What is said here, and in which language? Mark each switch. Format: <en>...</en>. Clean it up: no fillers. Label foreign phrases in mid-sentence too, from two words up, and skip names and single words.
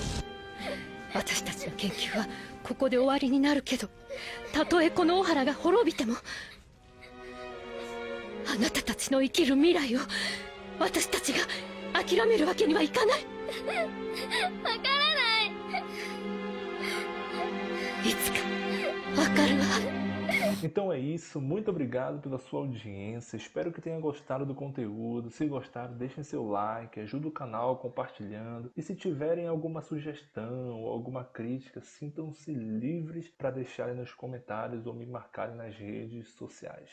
<ja>私たちの研究はここで終わりになるけど、たとえこのオハラが滅びても、あなたたちの生きる未来を私たちが諦めるわけにはいかない。わからない。いつかわかるわ。</ja> <pt>Então é isso, muito obrigado pela sua audiência, espero que tenha gostado do conteúdo. Se gostaram, deixem seu like, ajuda o canal compartilhando. E se tiverem alguma sugestão ou alguma crítica, sintam-se livres para deixarem nos comentários ou me marcarem nas redes sociais.</pt>